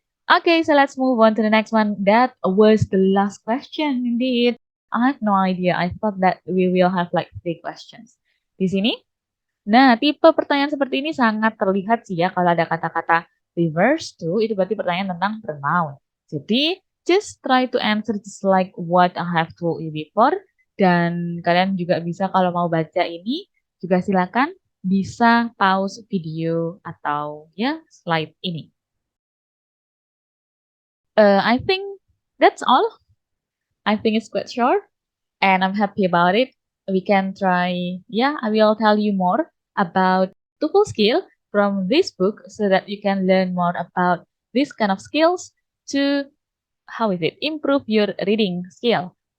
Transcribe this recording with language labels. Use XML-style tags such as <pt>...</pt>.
<en>Okay, so let's move on to the next one. That was the last question indeed. I have no idea. I thought that we will have like 3 questions.</en> <id>Di sini, nah tipe pertanyaan seperti ini sangat terlihat sih ya kalau ada kata-kata reverse to, itu berarti pertanyaan tentang pronoun.</id> <en>Jadi, just try to answer just like what I have told you before.</en> <id>Dan kalian juga bisa kalau mau baca ini, juga silakan bisa pause video atau ya slide ini.</id> <en>I think that's all. I think it's quite short and I'm happy about it. We can try, yeah, I will tell you more about TOEFL skill from this book so that you can learn more about this kind of skills to, improve your reading skill.</en>